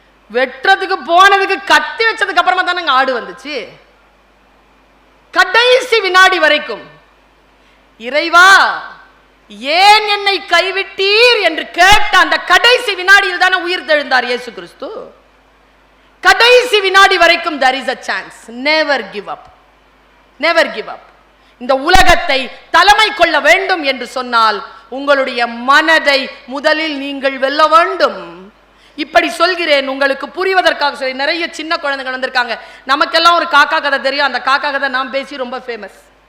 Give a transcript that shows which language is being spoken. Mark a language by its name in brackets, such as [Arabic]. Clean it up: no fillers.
[Tamil] வெட்டுறதுக்கு போனதுக்கு கத்தி வச்சதுக்கு அப்புறமா தானே ஆடு வந்துச்சு. கடைசி வினாடி வரைக்கும் இறைவா ஏன் என்னை கைவிட்டீர் என்று கேட்ட அந்த கடைசி வினாடியில் தானே உயிர் தெழுந்தார் இயேசு கிறிஸ்து. கடைசி வினாடி வரைக்கும் [English] there is a chance. never give up, never give up. [Tamil] இந்த உலகத்தை தலைமை கொள்ள வேண்டும் என்று சொன்னால் உங்களுடைய மனதை முதலில் நீங்கள் வெல்ல வேண்டும். இப்படி சொல்கிறேன் உங்களுக்கு புரிவதற்காக சொல்லி. நிறைய சின்ன குழந்தைகள் வந்திருக்காங்க. நமக்கெல்லாம் ஒரு காக்கா கதை தெரியும். அந்த காக்கா கதை நான் பேசி ரொம்ப ஃபேமஸ்.